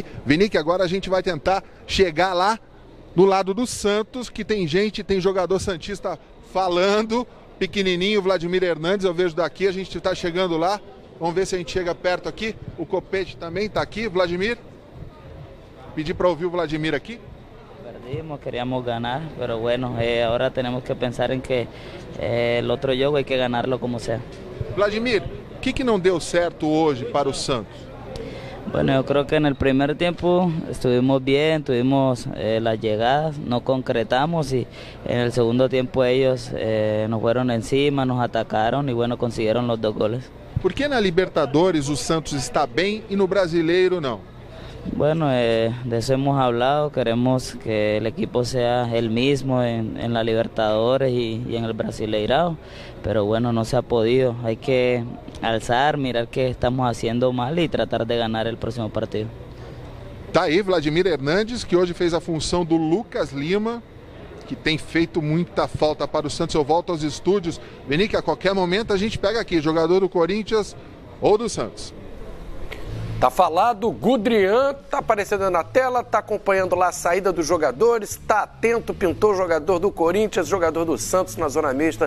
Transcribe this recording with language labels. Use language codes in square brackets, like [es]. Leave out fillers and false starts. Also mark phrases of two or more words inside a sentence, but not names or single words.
[pt] Vinique, agora a gente vai tentar chegar lá do lado do Santos, que tem jogador santista falando, pequenininho, Vladimir Hernandes, eu vejo daqui, a gente está chegando lá, vamos ver se a gente chega perto aqui, o Copete também está aqui, Vladimir, pedi para ouvir o Vladimir aqui. [es] Perdimos, queríamos ganar, pero bueno, ahora tenemos que pensar en que el otro juego hay que ganarlo como sea. [pt] Vladimir, o que não deu certo hoje para o Santos? [es] Bueno, yo creo que en el primer tiempo estuvimos bien, tuvimos las llegadas, no concretamos y en el segundo tiempo ellos nos fueron encima, nos atacaron y bueno, consiguieron los 2 goles. [pt] Por que na Libertadores o Santos está bem e no Brasileiro não? [es] Bueno, de eso hemos hablado, queremos que el equipo sea el mismo en la Libertadores y en el Brasileirao, pero bueno, no se ha podido, hay que alzar, mirar qué estamos haciendo mal y tratar de ganar el próximo partido. [pt] Tá aí Vladimir Hernandes, que hoje fez a função do Lucas Lima, que tem feito muita falta para o Santos. Eu volto aos estúdios. Vini, que a qualquer momento a gente pega aqui, jogador do Corinthians ou do Santos. Tá falado, Gudrian tá aparecendo na tela, tá acompanhando lá a saída dos jogadores, tá atento, pintou jogador do Corinthians, jogador do Santos na zona mista.